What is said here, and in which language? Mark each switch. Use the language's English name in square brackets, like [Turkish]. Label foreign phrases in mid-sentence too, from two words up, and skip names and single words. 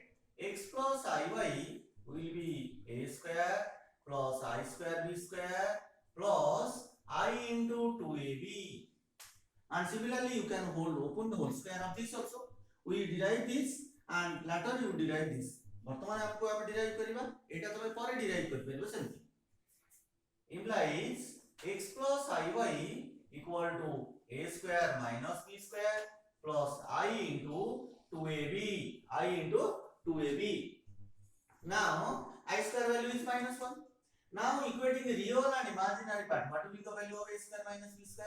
[English] X plus iy will be a square plus I square b square plus I into 2ab. And similarly you can open the whole square of this also. We derive this and later you derive this. [Odia] ବର୍ତ୍ତମାନ ଆପଣ ଅବ derive କରିବା, ଏଟା ତମେ ପରେ derive କରି ପାରିବ ସେମିତି. [English] Implies x plus iy equal to a square minus b square plus I into 2ab. Now I square value is minus 1. Now equating the real and imaginary part, what will be the value of a square minus b square?